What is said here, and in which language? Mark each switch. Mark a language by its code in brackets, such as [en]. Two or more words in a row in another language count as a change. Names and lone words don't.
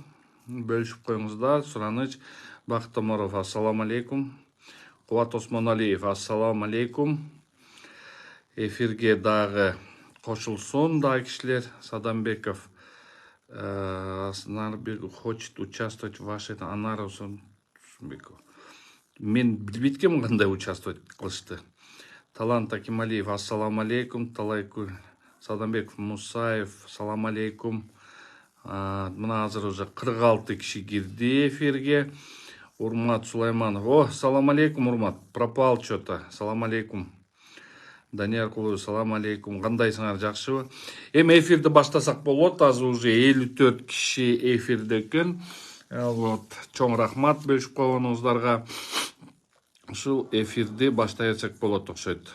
[ky] Бөлүшүп коюңуздар. Сураныч Бактоморов, [ar] السلام عليكم. [ky] Кубат Осмоналиев, [ar] السلام عليكم. [ky] Эфирге дагы кошулсун дагы кишилер. [ru] Садамбеков, Нарбек хочет участвовать в вашей Анара Сумбеков. [ky] Мен билбейт экенмин кандай участвовать кылышты. Талант Акималиев, [ar] السلام عليكم. [ky] Талайкул Садамбеков, Мусаев, [ar] سلام عليكم. [ky] Мына азыр уже 46 киши кирди эфирге. Урмат Сулайманов. О, [ar] سلام عليكم, [ky] Урмат. [ru] Пропал что-то. [ar] سلام عليكم. [ky] Данияр Кулуев, [ar] سلام عليكم. [ky] Кандайсыңар, жакшыбы? Эми эфирди баштасак болот. Азыр уже 54 киши эфирде экен. Вот, чоң рахмат бөлүшүп койгонуңуздарга. Ушул эфирди баштаячак болот окшойт.